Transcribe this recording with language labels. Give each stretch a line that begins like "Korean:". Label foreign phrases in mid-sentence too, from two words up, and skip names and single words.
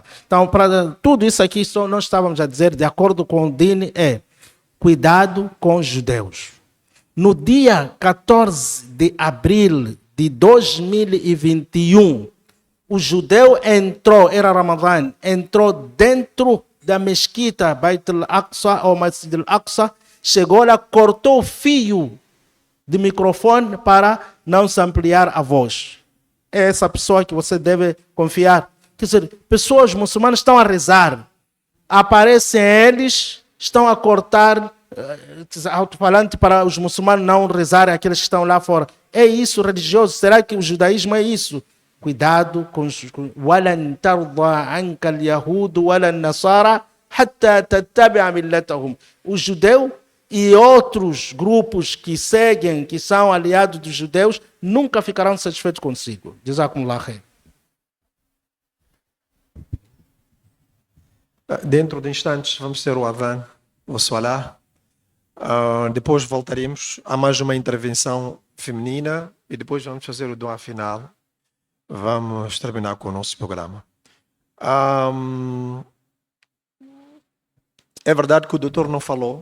Portuguese: Então, para tudo isso aqui, nós estávamos a dizer, de acordo com o DIN, cuidado com os judeus. No dia 14 de abril de 2021, o judeu entrou, era Ramadã, entrou dentro da mesquita Beit al-Aqsa ou Masjid al-Aqsa, chegou lá, cortou o fio de microfone para não se ampliar a voz. É essa pessoa que você deve confiar. Quer dizer, pessoas muçulmanas estão a rezar, aparecem eles, estão a cortar alto-falante para os muçulmanos não rezarem, aqueles que estão lá fora. É isso religioso? Será que o judaísmo é isso? Cuidado com os...
Arabic: وَلَنْ تَرْضَى عَنْكَ الْيَهُودُ وَلَا النَّصَارَى حَتَّى تَتَّبِعَ مِلَّتَهُم.
Portuguese: O judeu e outros grupos que seguem, que são aliados dos judeus, nunca ficarão satisfeitos consigo.
Arabic: جزاكم الله خير.
Portuguese: Dentro de instantes vamos ter o Adhan, o Salah. Depois voltaremos a mais uma intervenção feminina e depois vamos fazer o dua final. Vamos terminar com o nosso programa. É verdade que o doutor não falou.